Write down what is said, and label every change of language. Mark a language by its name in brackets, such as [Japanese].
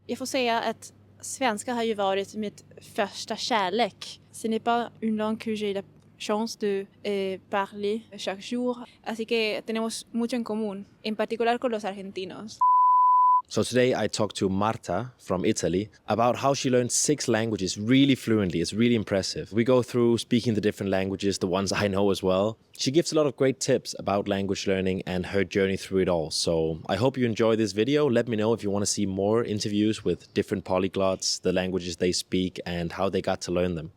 [Swedish] Jag får säga att svenska har ju varit mitt första kärlek. [French] Ce n'est pas une langue que j'ai la chance de parler chaque jour. [Spanish] Así que tenemos mucho en común, en particular con los argentinos. [English] So today I talked to Marta from Italy about how she learned 6 languages really fluently. It's really impressive. We go through speaking the different languages, the ones I know as well. She gives a lot of great tips about language learning and her journey through it all. So I hope you enjoy this video. Let me know if you want to see more interviews with different polyglots, the languages they speak and how they got to learn them.